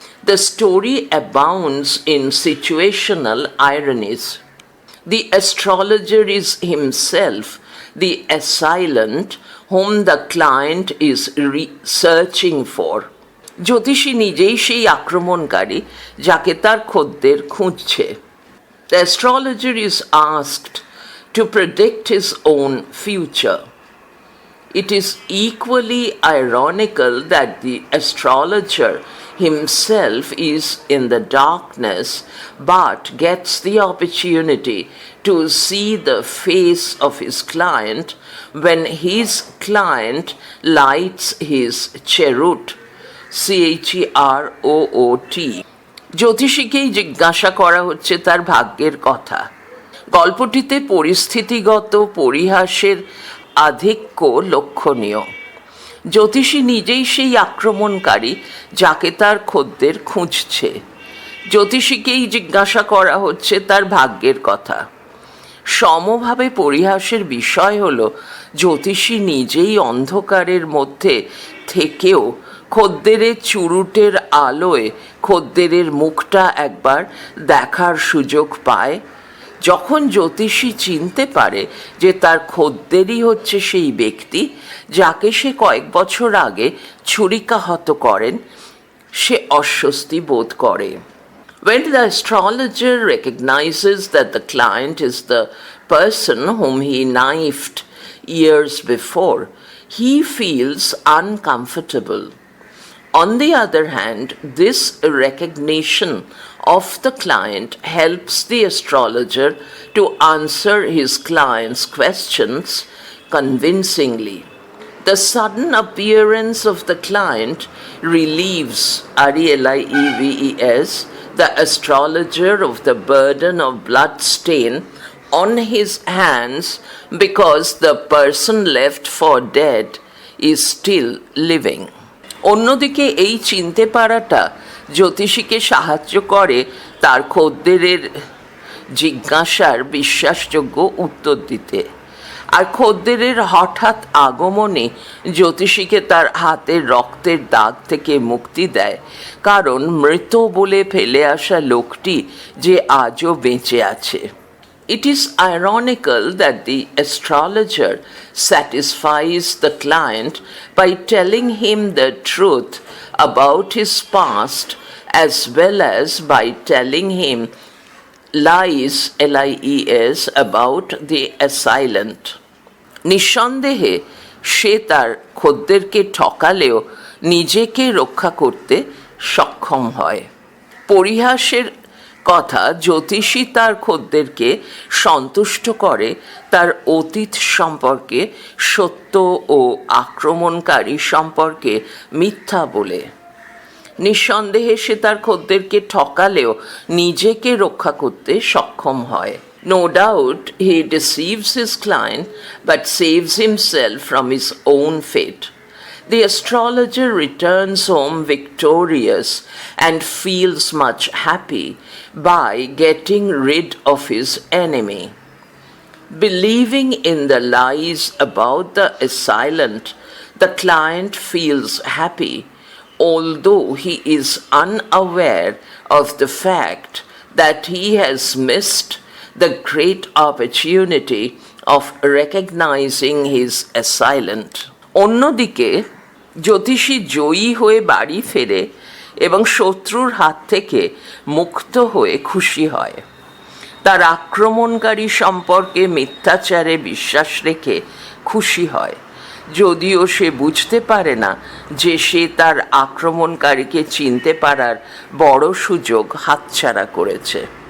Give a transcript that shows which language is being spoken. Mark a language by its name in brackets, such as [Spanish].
[English] The story abounds in situational ironies. The astrologer is himself the assailant whom the client is searching for. [Bangla] জ্যোতিষী নিজেই সেই আক্রমণকারী যাকে তার খদ্দের খুঁজছে। [English] The astrologer is asked to predict his own future. It is equally ironical that the astrologer himself is in the darkness but gets the opportunity to see the face of his client when his client lights his cheroot, CHEROOT. [Bangla] জ্যোতিষীকেই জিজ্ঞাসা করা হচ্ছে তার ভাগ্যের কথা। গল্পটিতে পরিস্থিতিগত পরিহাসের আধিক্য লক্ষণীয়। জ্যোতিষী নিজেই সেই আক্রমণকারী যাকে তার খদ্দের খুঁজছে। জ্যোতিষীকেই জিজ্ঞাসা করা হচ্ছে তার ভাগ্যের কথা। সমভাবে পরিহাসের বিষয় হল জ্যোতিষী নিজেই অন্ধকারের মধ্যে থেকেও খদ্দেরের চুরুটের আলোয় খদ্দেরের মুখটা একবার দেখার সুযোগ পায়। যখন জ্যোতিষী চিনতে পারে যে তার খদ্দেরই হচ্ছে সেই ব্যক্তি যাকে সে কয়েক বছর আগে ছুরিকাহত করেন, সে অস্বস্তি বোধ করে। [English] When the astrologer recognizes that the client is the person whom he knifed years before, he feels uncomfortable. On the other hand, this recognition of the client helps the astrologer to answer his client's questions convincingly. The sudden appearance of the client relieves, RELIEVES, the astrologer of the burden of blood stain on his hands because the person left for dead is still living. [Bangla] অন্যদিকে এই চিনতে পারাটা জ্যোতিষীকে সাহায্য করে তার খদ্দেরের জিজ্ঞাসার বিশ্বাসযোগ্য উত্তর দিতে। আর খদ্দেরের হঠাৎ আগমনে জ্যোতিষীকে তার হাতের রক্তের দাগ থেকে মুক্তি দেয়, কারণ মৃত বলে ফেলে আসা লোকটি যে আজও বেঁচে আছে। [English] It is ironical that the astrologer satisfies the client by telling him the truth about his past as well as by telling him lies, LIES, about the assailant. [Bangla] নিঃসন্দেহে সে তার খদ্দেরকে ঠকালেও নিজেকে রক্ষা করতে সক্ষম হয়। পরিহাসের কথা জ্যোতিষী তার খদ্দেরকে সন্তুষ্ট করে তার অতীত সম্পর্কে সত্য ও আক্রমণকারী সম্পর্কে মিথ্যা বলে। নিঃসন্দেহে সে তার খদ্দেরকে ঠকালেও নিজেকে রক্ষা করতে সক্ষম হয়। [English] No doubt he deceives his client but saves himself from his own fate. The astrologer returns home victorious and feels much happy by getting rid of his enemy. Believing in the lies about the assailant, the client feels happy, although he is unaware of the fact that he has missed the great opportunity of recognizing his assailant. [Bangla] অন্যদিকে জ্যোতিষী জয়ী হয়ে বাড়ি ফেরে এবং শত্রুর হাত থেকে মুক্ত হয়ে খুশি হয়। তার আক্রমণকারী সম্পর্কে মিথ্যাচারে বিশ্বাস রেখে খুশি হয়, যদিও সে বুঝতে পারে না যে সে তার আক্রমণকারীকে চিনতে পারার বড় সুযোগ হাতছাড়া করেছে।